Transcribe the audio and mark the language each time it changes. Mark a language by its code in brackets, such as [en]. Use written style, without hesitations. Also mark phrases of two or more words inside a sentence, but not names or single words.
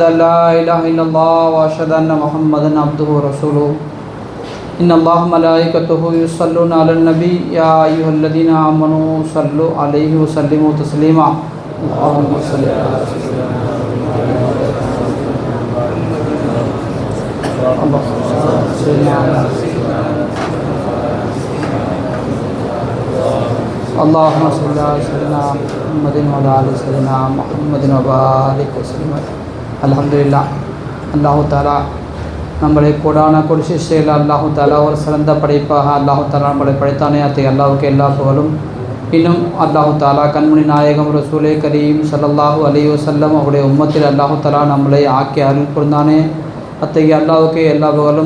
[ar] أن لا إله إلا الله وأشهد أن محمدا عبده ورسوله إن الله ملائكته يصلون على النبي يا أيها الذين آمنوا صلوا عليه وسلموا تسليما اللهم صل على سيدنا اللهم صل على سيدنا محمد وعلى آل سيدنا محمد وبارك وسلم. [ta] அல்ஹம்துலில்லாஹ். [ar] الله تعالى [ta] நம்மளை கோடான கொடிசையில் [ar] الله تعالى [ta] ஒரு சிறந்த படைப்பாக [ar] الله تعالى [ta] நம்மளை படைத்தானே அத்தகைய அல்லாஹுக்கு எல்லா புகழும். இன்னும் [ar] الله تعالى [ta] கண்மணி நாயகம் [ar] رسول كريم صلى الله عليه وسلم [ta] அவருடைய உம்மத்தில் [ar] الله تعالى [ta] நம்மளை ஆக்கி அருள் புரிந்தானே அத்தகைய அல்லாஹுக்கு எல்லா புகழும்.